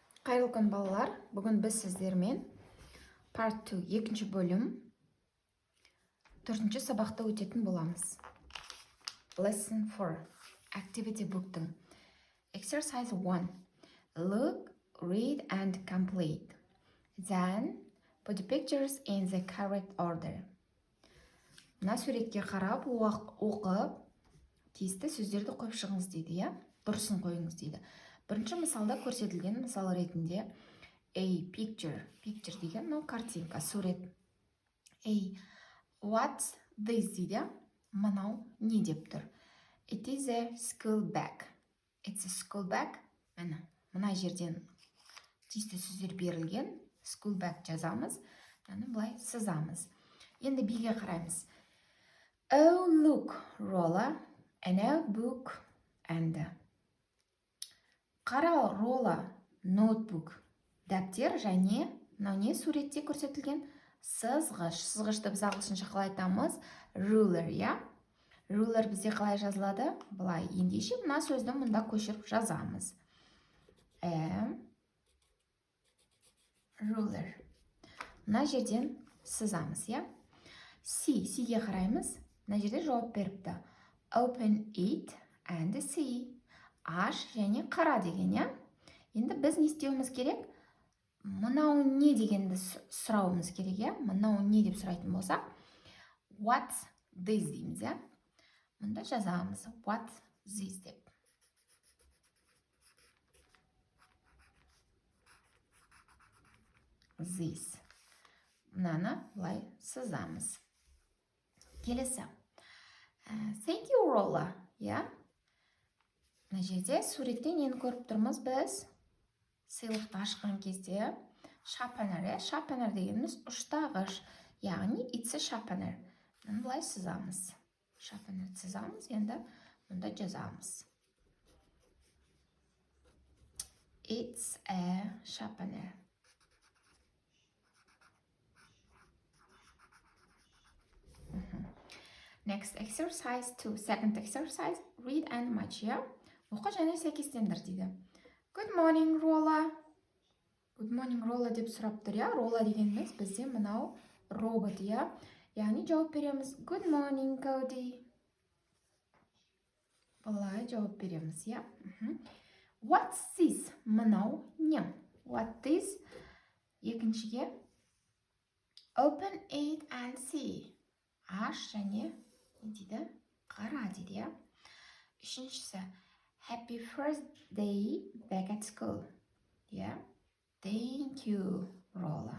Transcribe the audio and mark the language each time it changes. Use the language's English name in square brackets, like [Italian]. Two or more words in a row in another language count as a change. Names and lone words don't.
[Kazakh] Қайырлы күн балалар. Бүгін біз сіздермен Part 2, екінші бөлім, 4-ші сабақты өтетін боламыз. [English] Lesson 4, Activity Book'тың. Exercise 1. Look, read and complete. Then, put the pictures in the correct order. [Kazakh] Мына суретке қарап, оқып, тиісті сөздерді қойып шығыңыз дейді, я? Дұрысын қойыңыз дейді. Бірінші мысалда көрсетілген мысал ретінде [English] A picture [Kazakh] деген мынау картинка, сурет. [English] A what's this [Kazakh] дейді, мынау не деп тұр. [English] It is a school bag. It's a school bag. [Kazakh] Мына жерден тиісті сөздер берілген. [English] School bag [Kazakh] жазамыз, былай сызамыз. Енді B'ге қараймыз. [English] Oh look, Rolla, a notebook and [Kazakh] қара, Рола, ноутбук, дәптер және мынау не суретте көрсетілген сызғыш. Сызғышты біз ағылшынша қалай айтамыз? Ruler, я? Ruler бізде қалай жазылады? Былай, ендеше мына сөзді мұнда көшіріп жазамыз. Ruler. Мына жерден сызамыз, я? C'ге қараймыз. Мына жерде жауап беріпті. [English] Open it and see. [Kazakh] Аш және қара деген, я? Енді біз не істеуіміз керек? Мынау не дегенді сұрауымыз керек, я? Мынау не деп сұрайтын болсақ, [English] what's this [Kazakh] дейміз, я? Мұнда жазамыз, [English] what's this [Kazakh] деп. This. Мынаны былай сызамыз. Келесі. [English] Thank you, Rolla, [Kazakh] я? Мына жерде суретте нені көріп тұрмыз біз? Сыйлықты ашқан кезде шапанар, шапанар дегеніміз ұштағыш, яғни [English] it's a sharpener. [Kazakh] Бұлай сызамыз. Шапанар сызамыз, енді мұнда жазамыз. [English] It's a sharpener. Next exercise 2. Second exercise, read and match, yeah? [Kazakh] Оқы және сәйкестендір дейді. [English] Good morning, Rolla. Good morning, Rolla [Kazakh] деп сұрап тұр, я? Rolla дегеніміз бізде мынау робот, я? Яғни жауап береміз. [English] Good morning, Cody. [Kazakh] Бұлай жауап береміз, я? [English] What's this? [Kazakh] Мынау не? [English] What is? Екіншіге open it and see. [Kazakh] Аш және не дейді? Қара дейді, я? [English] Үшіншісі happy first day back at school. Yeah? Thank you, Rolla.